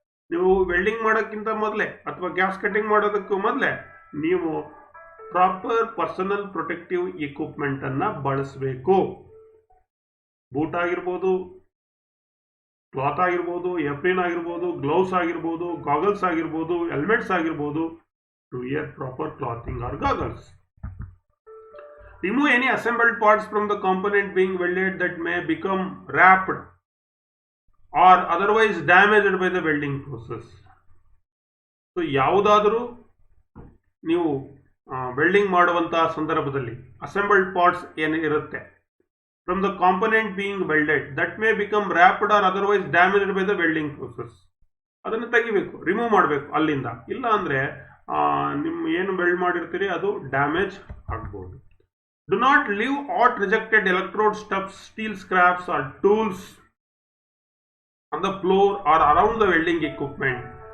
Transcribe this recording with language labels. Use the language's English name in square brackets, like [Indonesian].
[Kannada] ನೀವು ವೆಲ್ಡಿಂಗ್ ಮಾಡೋಕ್ಕಿಂತ ಮೊದಲೇ ಅಥವಾ ಗ್ಯಾಸ್ ಕಟಿಂಗ್ ಮಾಡೋದಕ್ಕೂ ಮೊದಲೇ ನೀವು ಪ್ರಾಪರ್ ಪರ್ಸನಲ್ ಪ್ರೊಟೆಕ್ಟಿವ್ ಎಕ್ವಿಪ್ಮೆಂಟನ್ನು ಬಳಸಬೇಕು. ಬೂಟ್ ಆಗಿರ್ಬೋದು, ಕ್ಲಾತ್ ಆಗಿರ್ಬೋದು, ಎಪ್ರಿನ್ ಆಗಿರ್ಬೋದು, ಗ್ಲೌಸ್ ಆಗಿರ್ಬೋದು, ಗಾಗಲ್ಸ್ ಆಗಿರ್ಬೋದು, ಹೆಲ್ಮೆಟ್ಸ್ ಆಗಿರ್ಬೋದು, [English] To wear proper clothing or goggles. Remove any assembled parts from the component being welded that may become wrapped or otherwise damaged by the welding process. [Kannada] So ಯಾವುದಾದರೂ ನೀವು welding ಮಾಡುವಂತಹ ಸಂದರ್ಭದಲ್ಲಿ assembled parts ಏನು ಇರುತ್ತೆ [English] from the component being welded that may become wrapped or otherwise damaged by the welding process. [Kannada] ಅದನ್ನು ತೆಗಿಬೇಕು, remove ಮಾಡಬೇಕು ಅಲ್ಲಿಂದ. ಇಲ್ಲ ಅಂದರೆ ನಿಮ್ಮ ಏನು ವೆಲ್ಡ್ ಮಾಡಿರ್ತೀರಿ ಅದು ಡ್ಯಾಮೇಜ್ ಆಗ್ಬೋದು. [English] Do not leave at rejected electrode stuffs, steel scraps or tools on the floor or around the welding equipment.